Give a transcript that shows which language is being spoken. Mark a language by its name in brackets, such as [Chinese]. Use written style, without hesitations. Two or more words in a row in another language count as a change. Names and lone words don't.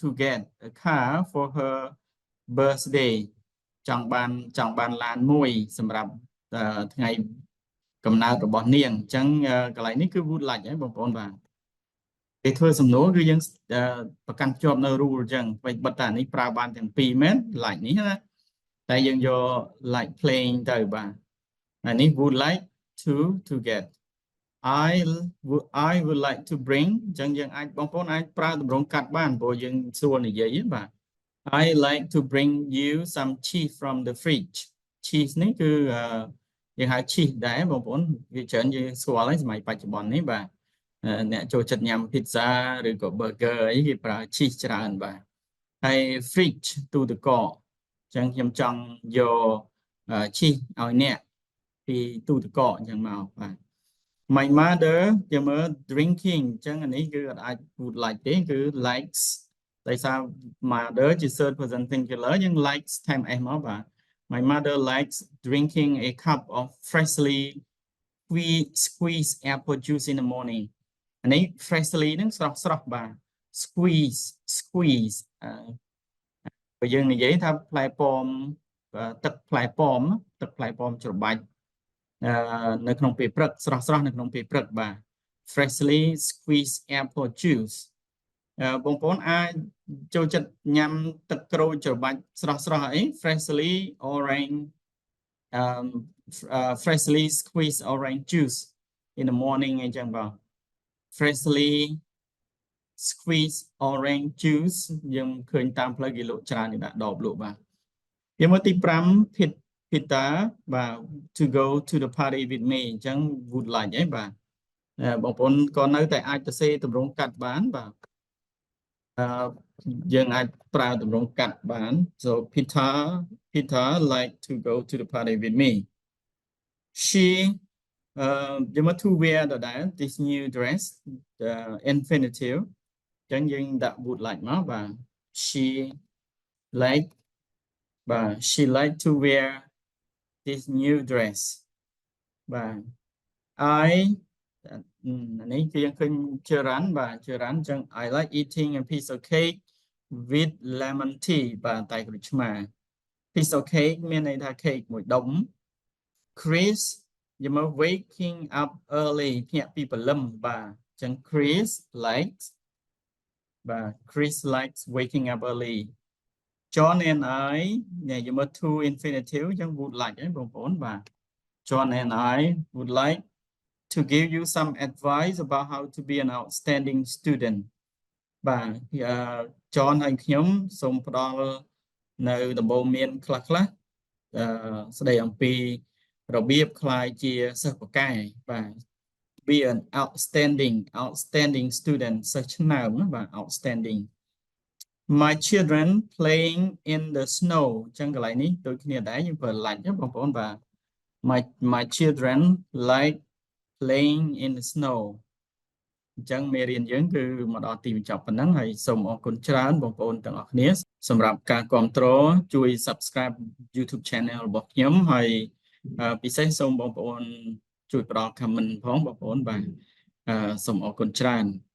[English] get a car for her birthday [Khmer] ចង់បានឡានមួយសម្រាប់ថ្ងៃកំណើតរបស់នាងអញ្ចឹងកន្លែងនេះគឺ [English] would like [Khmer] ហ្នឹងបងប្អូនបាទពេលធ្វើសំណួរគឺយើងប្រកាន់ជាប់នៅ rule អញ្ចឹងពេលបិទតានេះប្រើបានទាំងពីរមែន like នេះណាតែយើងយក [English] like playing [Khmer] ទៅបាទអានេះ [English] would like to get I would like to bring [Khmer] អញ្ចឹងយើងអាចបងប្អូនអាចប្រើទម្រង់កាត់បានព្រោះយើងសួរនិយាយបាទ [English] I like to bring you some cheese from the fridge cheese [Khmer] នេះគឺយើងហៅ cheese ដែរបងប្អូនវាច្រើនយើងស្គាល់ហើយសម័យបច្ចុប្បន្ននេះបាទអ្នកចូលចិត្តញ៉ាំ pizza ឬក៏ burger អី គេប្រើ cheese ច្រើនបាទហើយ fridge ទូទឹកកកអញ្ចឹងខ្ញុំចង់យក cheese ឲ្យអ្នក ពីទូទឹកកកអញ្ចឹងមកបាទ [English] My mother [Khmer] យកមើល drinking អញ្ចឹងអានេះគឺអត់អាច [English] would like [Khmer] ទេគឺ likes ដោយសារ mother ជា [English] third person singular [Khmer] យើង likes ថែម s មកបាទ [English] My mother likes drinking a cup of freshly squeezed apple juice in the morning [Khmer] អានេះ freshly ហ្នឹងស្រស់បាទ squeeze បើយើងនិយាយថាផ្លែប៉ោមទឹកផ្លែប៉ោមច្របាច់នៅក្នុងពេលព្រឹកស្រស់នៅក្នុងពេលព្រឹកបាទ [English] freshly squeezed apple juice [Khmer] បងប្អូនអាចចូលចិត្តញ៉ាំទឹកក្រូចច្របាច់ស្រស់អី freshly [English] squeezed orange juice in the morning [Khmer] អីចឹងបាទ [English] freshly squeezed orange juice [Khmer] យើងឃើញតាមផ្លូវគេលក់ច្រើននេះដាក់ដបលក់បាទយើងមកទី5 Peter បាទ [English] to go to the party with me [Khmer] អញ្ចឹង [English] would like [Khmer] អីបាទបងប្អូនក៏នៅតែអាចទៅសេទម្រង់កាត់បានបាទ យើងអាចប្រើទម្រង់កាត់បាន [English] so Peter like to go to the party with me [Khmer] she យើងមក [English] to wear [Khmer] ដដែល [English] this new dress infinitive [Khmer] អញ្ចឹងយើងដាក់ [English] would like [Khmer] មកបាទ she [English] like to wear this new dress [Khmer] បាទ នេះគឺយើងឃើញ gerund បាទ gerund អញ្ចឹង [English] I like eating a piece of cake with lemon tea [Khmer] បាទតែក្រូចឆ្មា [English] piece of cake [Khmer] មានន័យថា cake មួយដុំ Chris យកមក [English] waking up early [Khmer] ភ្ញាក់ពីព្រលឹមបាទអញ្ចឹង [English] Chris likes waking up early John and I [Khmer] នេះយកមក [English] to infinitive [Khmer] អញ្ចឹង [English] would like [Khmer] ហ្នឹងបងប្អូនបាទ [English] John and I would like to give you some advice about how to be an outstanding student [Khmer] បាទ John ហើយខ្ញុំសូមផ្ដល់នៅដំបូន្មានខ្លះស្ដីអំពីរបៀបខ្លាយជាសិស្សពូកែបាទ [English] be an outstanding student [Khmer] សិស្សឆ្នើមបាទ outstanding [English] My children playing in the snow [Khmer] អញ្ចឹងកន្លែង នេះដូចគ្នាដែរយើងប្រើ like បងប្អូនបាទ [English] My children like playing in the snow [Khmer] អញ្ចឹងមេរៀនយើងគឺមកដល់ទីបញ្ចប់ប៉ុណ្ណឹងហើយសូមអរគុណច្រើនបងប្អូនទាំងអស់គ្នាសម្រាប់ការគាំទ្រជួយ [English] subscribe YouTube channel [Khmer] របស់ខ្ញុំហើយពិសេសសូមបងប្អូនជួយផ្ដល់ comment ផងបងប្អូនបាទសូមអរគុណច្រើន